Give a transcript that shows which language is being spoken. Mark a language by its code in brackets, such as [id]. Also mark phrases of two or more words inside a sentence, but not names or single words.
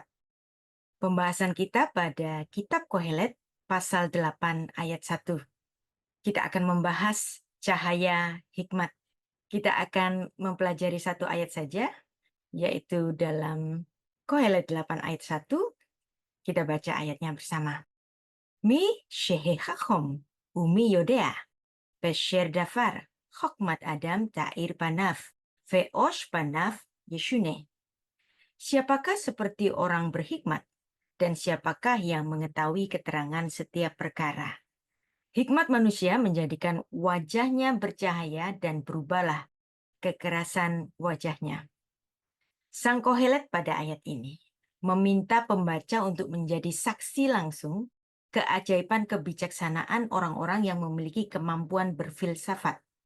[id] Pembahasan kita pada kitab Kohelet pasal 8 ayat 1. Kita akan membahas cahaya hikmat. Kita akan mempelajari satu ayat saja, yaitu dalam Kohelet 8 ayat 1. Kita baca ayatnya bersama. [he] מי כהחכם ומי יודע פשר דבר חכמת אדם תאיר פניו ועז פניו ישנא. [id] Siapakah seperti orang berhikmat dan siapakah yang mengetahui keterangan setiap perkara? Hikmat manusia menjadikan wajahnya bercahaya dan berubahlah kekerasan wajahnya. Sang Kohelet pada ayat ini meminta pembaca untuk menjadi saksi langsung keajaiban kebijaksanaan orang-orang yang memiliki kemampuan berfilsafat.